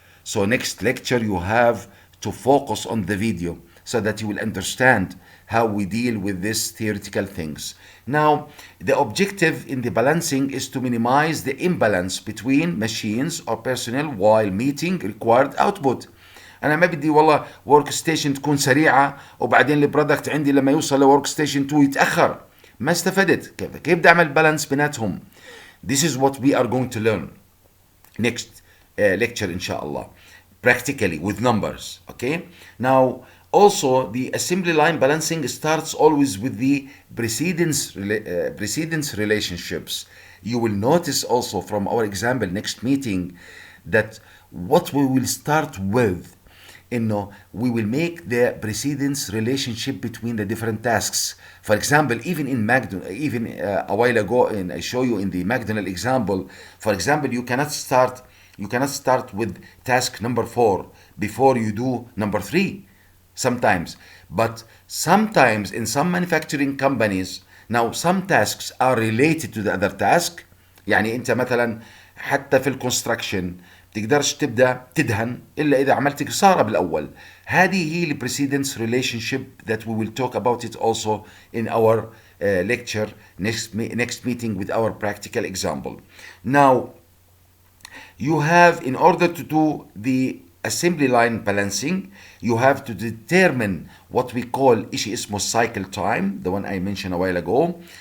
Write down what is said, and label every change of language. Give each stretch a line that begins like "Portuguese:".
English: So next lecture you have to focus on the video so that you will understand how we deal with these theoretical things. Now, the objective in the balancing is to minimize the imbalance between machines or personnel while meeting required output.
Arabic: انا ما بدي والله ورك ستيشن تكون سريعه وبعدين البرودكت عندي لما يوصل لورك ستيشن 2 يتاخر. ما استفدت. كيف بدي اعمل بالانس بيناتهم؟
English: This is what we are going to learn next lecture inshallah, practically with numbers. Okay, now also the assembly line balancing starts always with the precedence relationships. You will notice also from our example next meeting that what we will start with, we will make the precedence relationship between the different tasks. For example, even in McDonald's, even a while ago, and I show you in the McDonald's example, for example, you cannot start with task number 4 before you do number 3 sometimes. But sometimes in some manufacturing companies, now some tasks are related to the other task.
Arabic: يعني انت مثلا حتى في الكونستراكشن تقدرش تبدا تدهن الا اذا عملت كساره بالاول. هذه هي
English: البريسيدنس relationship that we will talk about it also in our lecture next meeting with our practical example. Now you have, in order to do the assembly line balancing, you have to determine what we call
Arabic: إشي اسمه
English: cycle time, the one I mentioned a while ago.